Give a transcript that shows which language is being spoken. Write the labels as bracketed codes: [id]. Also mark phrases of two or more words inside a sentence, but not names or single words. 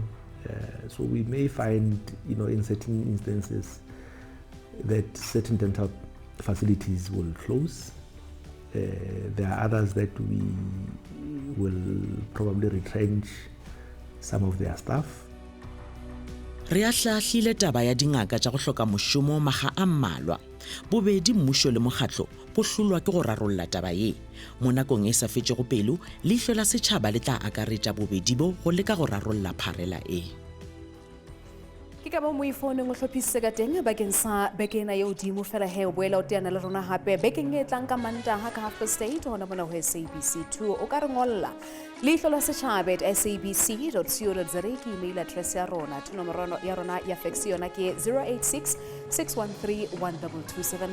[en] So we may find in certain instances that certain dental facilities will close. There are others that we will probably retrench some of their staff. [nso] Re a hlahlile taba ya dingaka tša go hloka mošomo maga a mmalwa. Bobedi mmušo le mokgatlo bo hlolwa ke go rarolla taba ye. Mo nakong e sa fetšego pelo, Leihlo la Sechaba le tla akaretša bobedi bo go leka go rarolla pharela e. Ke ka mo moifoneng o hlophisitse ka teng bakeng sa bekena ye hodimo fela he o boela o teana le rona hape bekeng e tlang ka Mantaha ka 8:30 hona mona ho SABC 2 o ka re ngolla Leihlo la Sechaba @sabc.co.za ke [en] email address [nso] ya rona nomoro ya rona ya fax yona ke 086 613 1227.